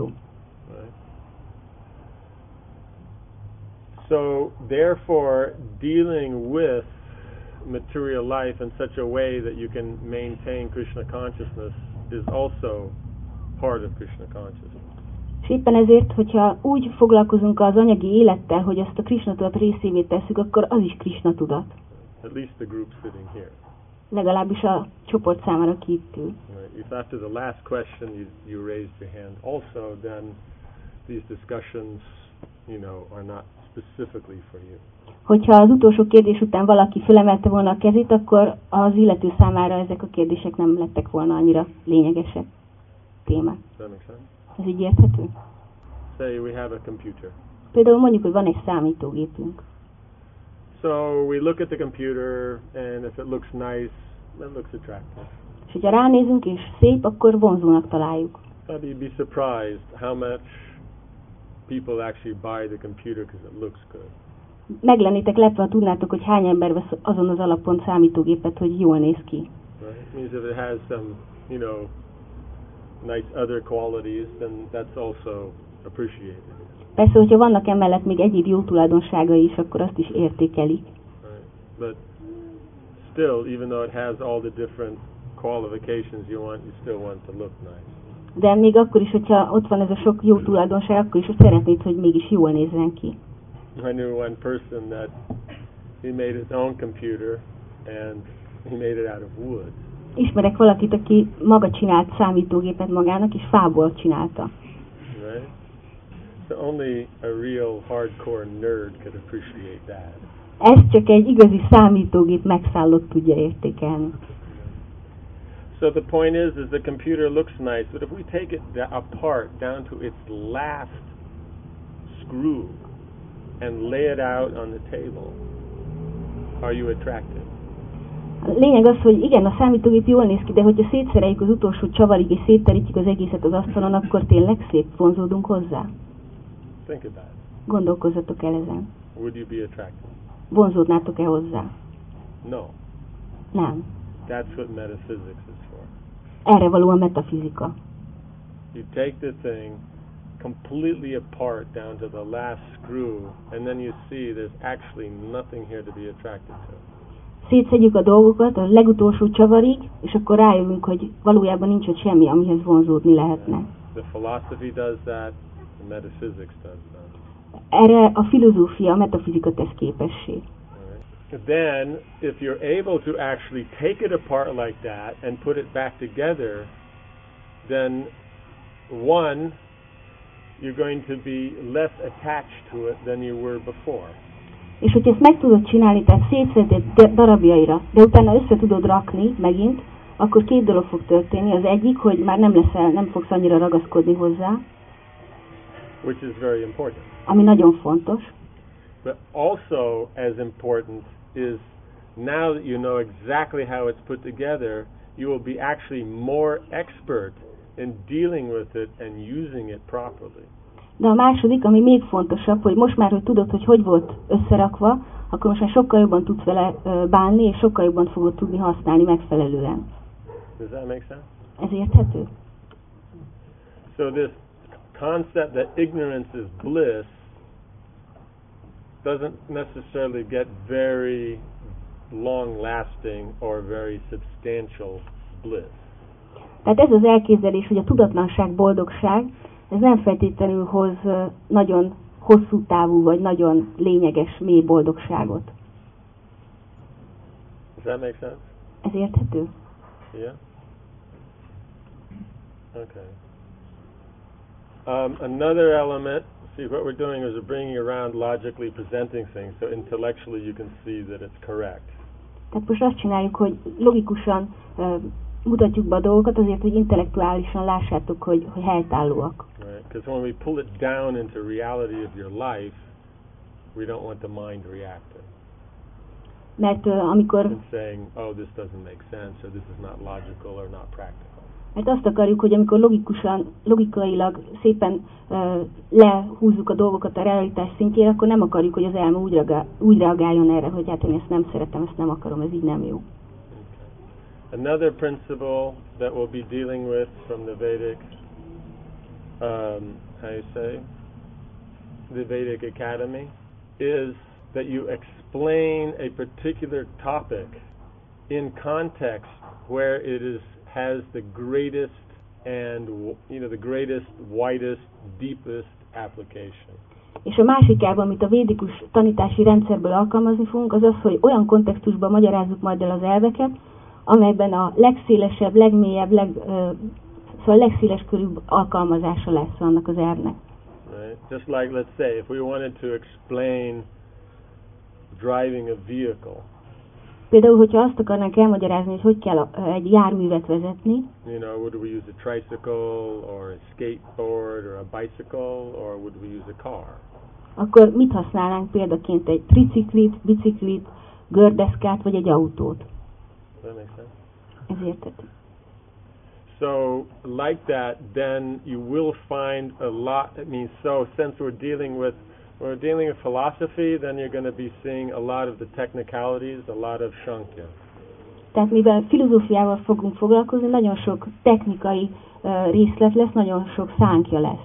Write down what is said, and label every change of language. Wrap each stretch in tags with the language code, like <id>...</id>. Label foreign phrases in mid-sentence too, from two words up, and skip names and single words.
<en>Right? So therefore, dealing with material life in such a way that you can maintain Krishna consciousness is also part of Krishna consciousness.</en> <hu>És éppen ezért, hogyha úgy foglalkozunk az anyagi élettel, hogy azt a Krishna tudat részévé tesszük, akkor az is Krishna tudat.</hu> <en>At least the group sitting here.</en> <hu>Legalábbis a csoport számára kívül.</hu> <en>Right. If after the last question you raised your hand also, then these discussions, are not specifically for you.</en> <hu>Hogyha az utolsó kérdés után valaki fölemelte volna a kezét, akkor az illető számára ezek a kérdések nem lettek volna annyira lényegesek témák.</hu> <en>Does that make sense?</en> <hu>Ez így érthető?</hu> <en>Say we have a computer.</en> <hu>Például mondjuk, hogy van egy számítógépünk.</hu> <en>So we look at the computer, and if it looks nice, it looks attractive.</en> <hu>És hogyha ránézünk és szép, akkor vonzónak találjuk.</hu> <en>But you'd be surprised how much people actually buy the computer because it looks good.</en> <hu>Meg lennétek lepve, ha tudnátok, hogy hány ember vesz azon az alapon számítógépet, hogy jól néz ki.</hu> <en>Right? It means if it has some, nice other qualities, then that's also appreciated.</en> <hu>Persze, hogyha vannak emellett még egyéb jó tulajdonságai is, akkor azt is értékelik.</hu> <en>Right? But still, even though it has all the different qualifications you still want to look nice.</en> <hu>De még akkor is, hogyha ott van ez a sok jó tulajdonság, akkor is hogy szeretnéd, hogy mégis jól nézzen ki.</hu> <en>I knew one person that he made his own computer, and He made it out of wood.</en> <hu>Ismerek valakit, aki maga csinált számítógépet magának, és fából csinálta.</hu> <en>Right? So only a real hardcore nerd could appreciate that.</en> <hu>Ezt csak egy igazi számítógép megszállott tudja értékelni.</hu> <en>So the point is the computer looks nice, but if we take it apart down to its last screw and lay it out on the table, are you attracted?</en> <hu>A lényeg az, hogy igen, a számítógép jól néz ki, de hogyha szétszereljük az utolsó csavarig és szétterítjük az egészet az asztalon, akkor tényleg szép, vonzódunk hozzá?</hu> <en>Think about it.</en> <hu>Gondolkozzatok el ezen.</hu> <en>Would you be attracted?</en> <hu>Vonzódnátok-e hozzá?</hu> <en>No.</en> <hu>Nem.</hu> <en>That's what metaphysics is for.</en> <hu>Erre való a metafizika.</hu> <en>You take the thing completely apart down to the last screw, and then you see there's actually nothing here to be attracted to.</en> <hu>Szétszedjük a dolgokat a legutolsó csavarig, és akkor rájövünk, hogy valójában nincs ott semmi, amihez vonzódni lehetne.</hu> <en>The philosophy does that, the metaphysics does that.</en> <hu>Erre a filozófia, a metafizika tesz képessé.</hu> <en>Then, if you're able to actually take it apart like that and put it back together, then one, you're going to be less attached to it than you were before.</en> <hu>És hogyha ezt meg tudod csinálni, tehát szétszeded darabjaira, de utána össze tudod rakni megint, akkor két dolog fog történni. Az egyik, hogy már nem fogsz annyira ragaszkodni hozzá,</hu> <en>which is very important.</en> <hu>Ami nagyon fontos.</hu> <en>But also as important is now that you know exactly how it's put together, you will be actually more expert in dealing with it and using it properly.</en> <hu>De a második, ami még fontosabb, hogy most már, hogy tudod, hogy volt összerakva, akkor most már sokkal jobban tudsz vele bánni, és sokkal jobban fogod tudni használni megfelelően.</hu> <en>Does that make sense?</en> <hu>Ez érthető?</hu> <en>So this concept that ignorance is bliss doesn't necessarily get very long-lasting or very substantial bliss.</en> <hu>Tehát ez az elképzelés, hogy a tudatlanság boldogság, ez nem feltétlenül hoz nagyon hosszú távú, vagy nagyon lényeges, mély boldogságot.</hu> <en>Does that make sense?</en> <hu>Ez érthető?</hu> <en>Yeah? Okay. Another element, see what we're doing is we're bringing around logically presenting things, so intellectually you can see that it's correct.</en> <hu>Tehát most azt csináljuk, hogy logikusan mutatjuk be a dolgokat azért, hogy intellektuálisan lássátok, hogy helytállóak.</hu> <en>Right, because when we pull it down into reality of your life, we don't want the mind reacting.</en> <hu>Mert amikor</hu> <en>and saying, oh, this doesn't make sense, or this is not logical or not practical.</en> <hu>Mert azt akarjuk, hogy amikor logikailag szépen lehúzzuk a dolgokat a realitás szintjére, akkor nem akarjuk, hogy az elme úgy reagáljon erre, hogy hát én ezt nem szeretem, ezt nem akarom, ez így nem jó.</hu> <en>Okay. Another principle that we'll be dealing with from the Vedic, how you say, the Vedic Academy, is that you explain a particular topic in context where it has the greatest and the greatest, widest, deepest application.</en> <hu>És a másik elv, amit a védikus tanítási rendszerből alkalmazni fogunk, az az, hogy olyan kontextusban magyarázzuk majd el az elveket, amelyben a legszélesebb, legmélyebb, szóval legszéles körűbb alkalmazása lesz annak az elvnek.</hu> <en>Right? Just like, let's say, if we wanted to explain driving a vehicle.</en> <hu>Például, hogyha azt akarnánk elmagyarázni, hogy kell egy járművet vezetni.</hu> <en>You know, would we use a tricycle or a skateboard or a bicycle or would we use a car?</en> <hu>Akkor mit használnánk példaként, egy triciklit, biciklit, gördeszkát vagy egy autót?</hu> <en>Does that make sense?</en> <hu>Ez érthető.</hu> <en>So, like that, then you will find a lot. I mean, so since we're dealing with philosophy, then you're going to be seeing a lot of the technicalities, a lot of Shankya.</en> <hu>Tehát mivel filozófiával fogunk foglalkozni, nagyon sok technikai részlet lesz, nagyon sok szánkja lesz.</hu>